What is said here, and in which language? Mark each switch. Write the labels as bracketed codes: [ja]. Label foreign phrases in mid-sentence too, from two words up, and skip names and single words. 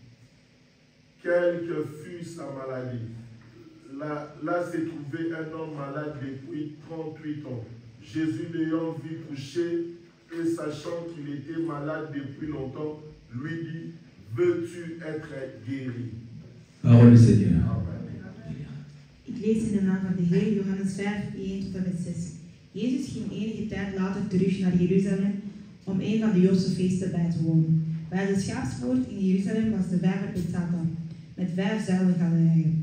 [fr] Quelle que fût sa maladie. Là se trouvait un homme malade depuis 38 ans. Jésus l'ayant vu couché et sachant qu'il était malade depuis longtemps, lui dit, veux-tu être guéri? Parole du Seigneur. [nl] Ik lees in de naam van de Heer, Johannes 5, 1 tot en met 6. Jezus ging enige tijd later terug naar Jeruzalem om een van de Joodse feesten bij te wonen. Bij de Schaapspoort in Jeruzalem was de vijver Bethesda, met 5 zuilengalerijen.